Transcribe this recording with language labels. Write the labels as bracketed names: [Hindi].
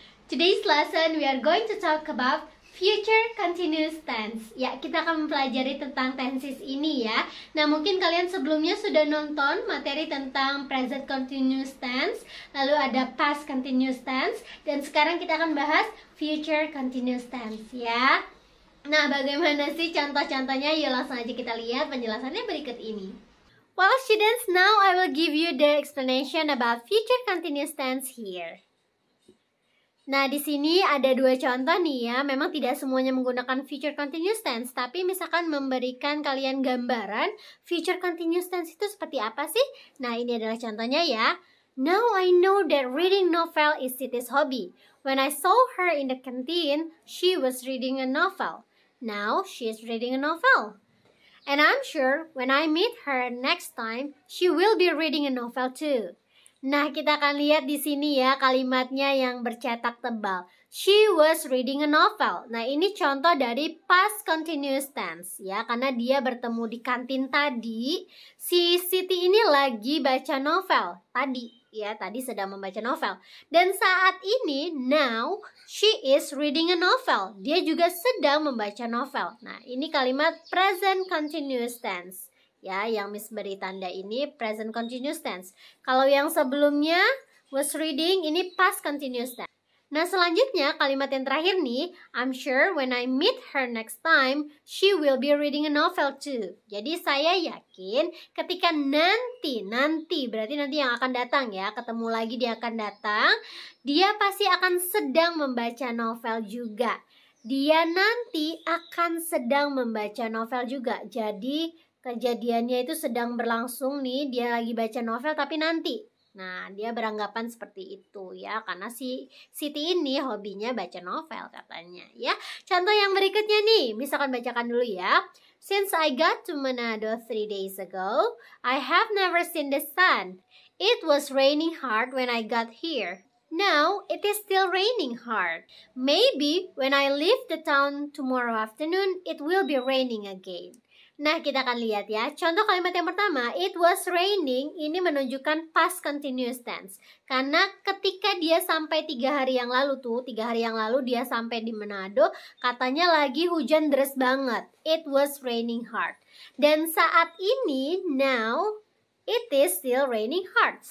[English] Today's lesson we are going to talk about future continuous tense. [Indonesian] Ya, kita akan mempelajari tentang tenses ini ya. Nah, mungkin kalian sebelumnya sudah nonton materi tentang present continuous tense, lalu ada past continuous tense, dan sekarang kita akan bahas future continuous tense ya. Nah, bagaimana sih contoh-contohnya? Yuk langsung aja kita lihat penjelasannya berikut ini. [English] Well, students, now I will give you the explanation about future continuous tense here. [Indonesian] Nah, di sini ada dua contoh nih ya. Memang tidak semuanya menggunakan future continuous tense, tapi misalkan memberikan kalian gambaran future continuous tense itu seperti apa sih? Nah, ini adalah contohnya ya. [English] Now I know that reading novel is Siti's hobby. When I saw her in the canteen, she was reading a novel. Now she is reading a novel. And I'm sure when I meet her next time, she will be reading a novel too. [Indonesian] Nah, kita akan lihat di sini ya kalimatnya yang bercetak tebal. [English] She was reading a novel. [Indonesian] Nah, ini contoh dari past continuous tense ya, karena dia bertemu di kantin tadi. Si Siti ini lagi baca novel tadi ya, tadi sedang membaca novel. Dan saat ini, [English] now she is reading a novel. [Indonesian] Dia juga sedang membaca novel. Nah, ini kalimat present continuous tense. Ya, yang Miss beri tanda ini present continuous tense. Kalau yang sebelumnya was reading, ini past continuous tense. Nah, selanjutnya kalimat yang terakhir nih, [English] I'm sure when I meet her next time, she will be reading a novel too. [Indonesian] Jadi saya yakin ketika nanti berarti nanti yang akan datang ya, ketemu lagi dia akan datang, dia pasti akan sedang membaca novel juga. Dia nanti akan sedang membaca novel juga. Jadi kejadiannya itu sedang berlangsung nih, dia lagi baca novel tapi nanti. Nah, dia beranggapan seperti itu ya, karena si Siti ini hobinya baca novel katanya ya. Contoh yang berikutnya nih, misalkan bacakan dulu ya. [English] Since I got to Manado 3 days ago, I have never seen the sun. It was raining hard when I got here. Now, it is still raining hard. Maybe when I leave the town tomorrow afternoon, it will be raining again. [Indonesian] Nah, kita akan lihat ya. Contoh kalimat yang pertama, [English] it was raining, [Indonesian] ini menunjukkan past continuous tense. Karena ketika dia sampai 3 hari yang lalu tuh, 3 hari yang lalu dia sampai di Manado, katanya lagi hujan deras banget. [English] It was raining hard. [Indonesian] Dan saat ini, [English] now, it is still raining hard.